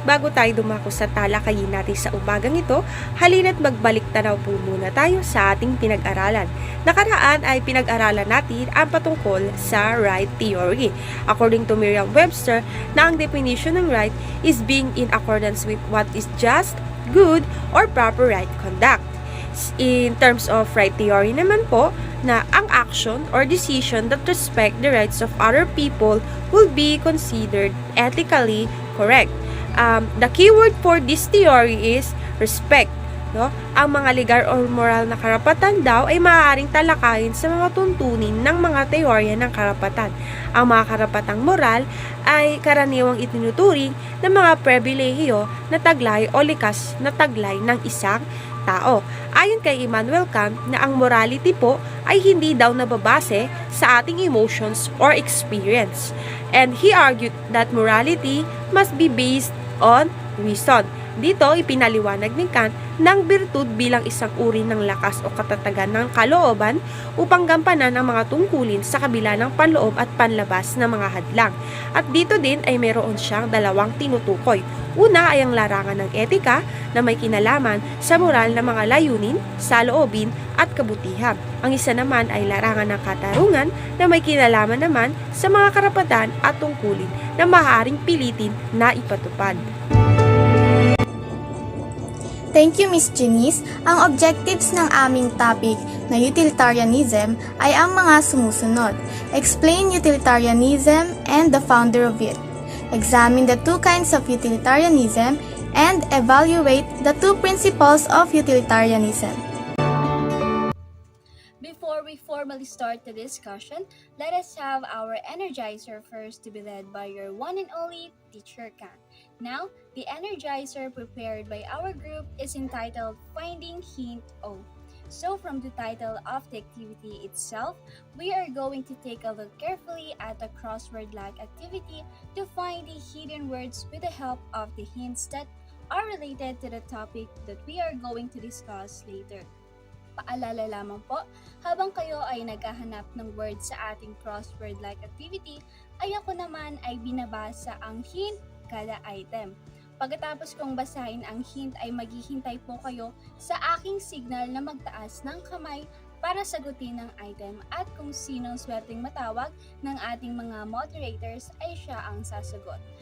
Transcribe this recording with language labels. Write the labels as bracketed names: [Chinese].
[Filipino] Bago tayo dumako sa talakayin natin sa umagang ito, halina't magbalik tanaw po muna tayo sa ating pinag-aralan. Nakaraan ay pinag-aralan natin ang patungkol sa right theory. [English] According to Merriam-Webster, [Filipino] na ang [English] definition [Filipino] ng [English] right is being in accordance with what is just, good, or proper right conduct. In terms of right theory [Filipino] naman po, na ang [English] action or decision that respect the rights of other people will be considered ethically correct. The keyword for this theory is respect. [Filipino] No? Ang mga legal or moral na karapatan daw ay maaaring talakayin sa mga tuntunin ng mga teorya ng karapatan. Ang mga karapatang moral ay karaniwang itinuturing ng mga pribilehiyo na taglay o likas na taglay ng isang tao. Ayon kay Immanuel Kant na ang morality po ay hindi daw nababase sa ating [English] emotions or experience. And he argued that morality must be based on reason. [Filipino] Dito, ipinaliwanag ni Kant ng birtud bilang isang uri ng lakas o katatagan ng kalooban upang gampanan ang mga tungkulin sa kabila ng panloob at panlabas na mga hadlang. At dito din ay meron siyang dalawang tinutukoy. Una ay ang larangan ng etika na may kinalaman sa moral na mga layunin, saloobin at kabutihan. Ang isa naman ay larangan ng katarungan na may kinalaman naman sa mga karapatan at tungkulin na maaaring pilitin na ipatupad. [English] Thank you, Miss Janice. [Filipino] Ang objectives ng aming topic na utilitarianism ay ang mga sumusunod. [English] Explain utilitarianism and the founder of it. Examine the two kinds of utilitarianism and evaluate the two principles of utilitarianism. Before we we formally start the discussion, let us have our energizer first to be led by your one and only Teacher Kang. Now, the energizer prepared by our group is entitled Finding Hint O. So, from the title of the activity itself, we are going to take a look carefully at a crossword-like activity to find the hidden words with the help of the hints that are related to the topic that we are going to discuss later. [Filipino] Paalala lamang po, habang kayo ay naghahanap ng words sa ating crossword-like activity, ay ako naman ay binabasa ang hint kada item. Pagkatapos kong basahin ang hint ay maghihintay po kayo sa aking signal na magtaas ng kamay para sagutin ang item at kung sinong swerteng matawag ng ating mga moderators ay siya ang sasagot.